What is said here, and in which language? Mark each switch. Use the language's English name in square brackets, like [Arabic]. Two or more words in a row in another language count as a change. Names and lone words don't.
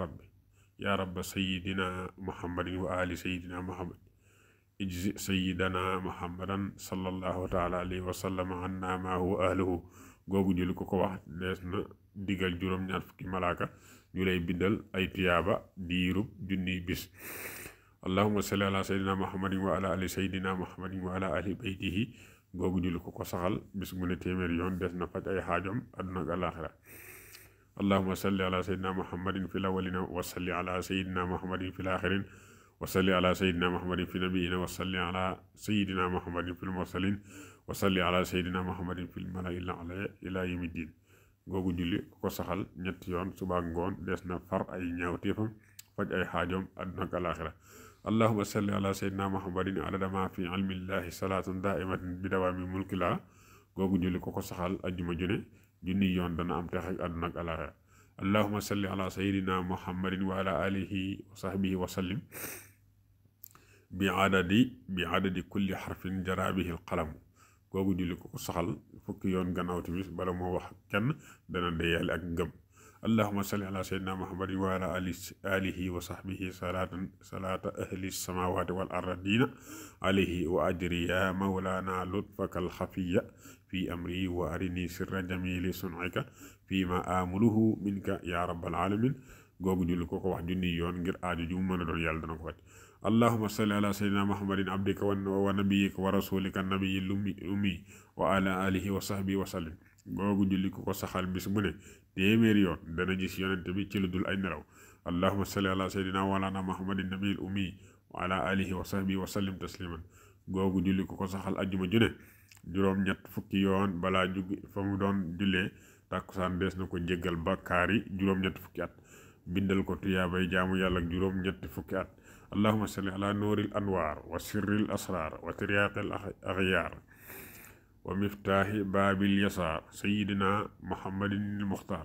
[Arabic] يا رب سيدنا محمد وآل سيدنا محمد اجز سيدنا محمدا صلى الله تعالى عليه وسلم عنا ما هو أهله [Wolof] googu julli ko wax dees na digal juróom-ñaar fukki malaaka ñu lay bindal ay tiyaaba diirub junniy bis [Arabic] اللهم صل على سيدنا محمد وعلى آل سيدنا محمد وعلى آل بيته [Wolof] googu julli ko saxal bis mu ne téeméer yoon des na faj ay xaajom àdduna ak alaaxira [Arabic] اللهم صل على سيدنا محمد في الأولين وصل على سيدنا محمد في الآخرين وصل على سيدنا محمد في النبيين وصل على سيدنا محمد في المرسلين وصل على سيدنا محمد في الملإ الأعلى إلى يوم الدين [Wolof] googu julli ko saxal ñetti yoon suba ngoon des na far ay ñaawteefam faj ay xaajoom àdduna ak alaaxira [Arabic] اللهم صل على سيدنا محمد عدد ما في علم الله صلاة دائمة بدوام ملك الله [Wolof] googu julli ko saxal ajjuma june junni yoon dana am tex ak àdduna ak alaaxira [Arabic] اللهم صل على سيدنا محمد وعلى آله وصحبه وسلم بعدد كل حرف جرى به القلم [Wolof] googu julli ko saxal fukki yoon gannaaw timis bala moo wax kenn dana deyaale ak ngëm [Arabic] اللهم صل على سيدنا محمد وعلى آله وصحبه صلاة أهل السماوات والأرضين عليه وأجر يا مولانا لطفك الخفي في أمري وأرني سر جميل صنعك في ما أؤمله منك يا رب [Wolof] alamin googu julli ko wax junni yoon ngir aaju ju mën a doon yàlla dana ko faj [Arabic] اللهم صل على سيدنا محمد عبدك ونبيك ورسولك النبي الأمي وعلى آله وصحبه وسلم [Wolof] googu julli ko saxal bis bu ne téeméeri yoon dana gis yonent bi ci lu dul ay nelaw [Arabic] اللهم صل على سيدنا ومولانا محمد النبي الأمي وعلى آله وصحبه وسلم تسليما [Wolof] googu julli ko saxal ajjuma june juróom-ñett fukki yoon balaa jóg fa mu doon jullee tàkkusaan des na ko jéggal bakkaar yi juróom-ñett fukki at bindal ko tuyaabay jaamu yàlla ak juróom-ñetti fukki at [Arabic] اللهم صل على نور الأنوار وسر الأسرار وترياق الأخيار ومفتاح باب اليسار سيدنا محمد المختار